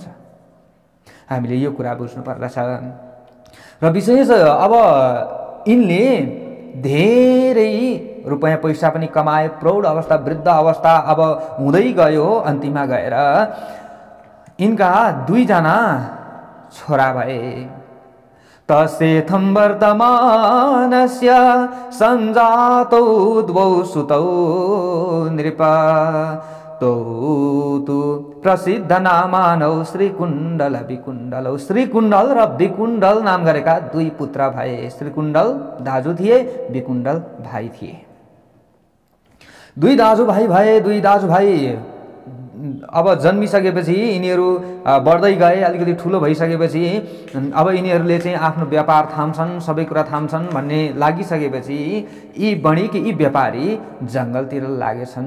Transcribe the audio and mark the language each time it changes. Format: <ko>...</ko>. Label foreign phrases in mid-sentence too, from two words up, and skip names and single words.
<ne>हामीले यो कुरा बुझ्नु पर्दछ। र विशेष अब यिनले धेरै रुपैयाँ पैसा पनि कमाए, प्रौढ अवस्था वृद्ध अवस्था अब हुँदै गयो। अन्तिममा गएर यिनका 2 जना छोरा भए।</ne> <sa>तसेथं वर्तमानस्य सञ्जातौ 2 सुतौ नृप तौ तु प्रसिद्ध नामानौ श्रीकुण्डल विकुण्डलौ।</sa> <ne>श्रीकुण्डल र विकुण्डल नाम गरेका 2 पुत्र भए। श्रीकुण्डल दाजु थिए, विकुण्डल भाइ थिए। 2 दाजुभाइ भए। 2 दाजुभाइ अब जन्मिसकेपछि यिनीहरू बढ्दै गए, अलिकति ठुलो भइसकेपछि अब यिनीहरूले चाहिँ आफ्नो व्यापार थाम्छन्, सबै कुरा थाम्छन् भन्ने लागिसकेपछि यी वणिक यी व्यापारी जङ्गलतिर लागेछन्।</ne>